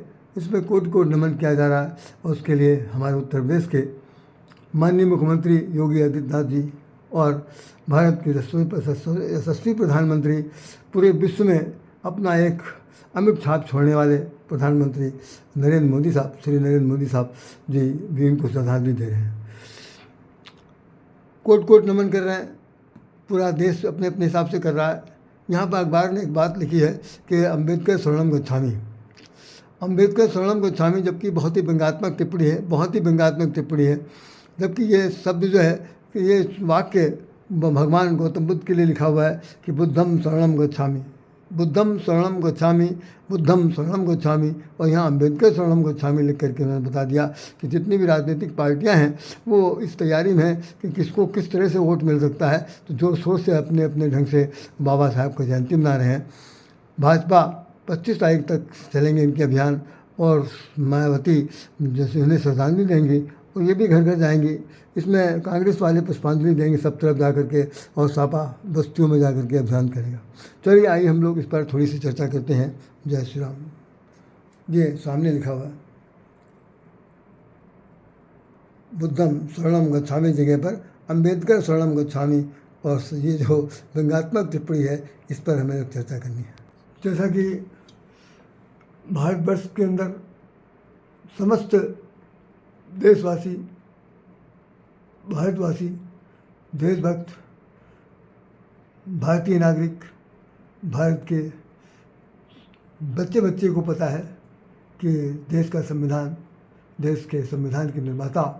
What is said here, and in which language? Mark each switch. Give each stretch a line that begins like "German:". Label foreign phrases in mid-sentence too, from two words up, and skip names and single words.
Hindi: इसमें कोटि कोटि नमन किया जा रहा है और उसके लिए हमारे उत्तर प्रदेश के माननीय मुख्यमंत्री योगी आदित्यनाथ जी और भारत के यशस्वी प्रधानमंत्री, पूरे विश्व में अपना एक अमिट छाप छोड़ने वाले प्रधानमंत्री नरेंद्र मोदी साहब, श्री नरेंद्र मोदी साहब जी भी इनको श्रद्धांजलि दे रहे हैं। कोट कोट नमन कर रहे हैं, पूरा देश अपने अपने हिसाब से कर रहा है। यहाँ पर अखबार ने एक बात लिखी है कि
Pali: अम्बेडकर शरणम गच्छामि, अम्बेडकर शरणम गच्छामि,
Hindi: जबकि बहुत ही व्यंग्यात्मक टिप्पणी है, बहुत ही व्यंग्यात्मक टिप्पणी है। जबकि ये शब्द जो है कि ये वाक्य भगवान गौतम बुद्ध के लिए लिखा हुआ है कि
Pali: बुद्धम शरणम गच्छामि, बुद्धम शरणम गच्छामि, बुद्धम शरणम गच्छामि,
Hindi: और यहाँ
Pali: अम्बेडकर शरणम गच्छामि
Hindi: लिख करके उन्होंने बता दिया कि जितनी भी राजनीतिक पार्टियाँ हैं वो इस तैयारी में हैं कि किसको किस तरह से वोट मिल सकता है, तो जोर शोर से अपने अपने ढंग से बाबा साहब का जयंती मना रहे हैं। भाजपा 25 तारीख तक चलेंगे इनके अभियान, और मायावती जैसे उन्हें श्रद्धांजलि देंगी और ये भी घर घर जाएंगी। इसमें कांग्रेस वाले पुष्पांजलि देंगे सब तरफ जा करके, और सापा बस्तियों में जा करके अभियान करेगा। चलिए आइए हम लोग इस पर थोड़ी सी चर्चा करते हैं। जय श्री राम। ये सामने लिखा हुआ है
Pali: बुद्धम शरणम गच्छामि
Hindi: जगह पर
Pali: अम्बेडकर शरणम गच्छामि,
Hindi: और ये जो व्यंग्यात्मक टिप्पणी है इस पर हमें चर्चा करनी है। जैसा कि भारतवर्ष के अंदर समस्त देशवासी, भारतवासी, देशभक्त, भारतीय नागरिक, भारत के बच्चे बच्चे को पता है कि देश का संविधान, देश के संविधान के निर्माता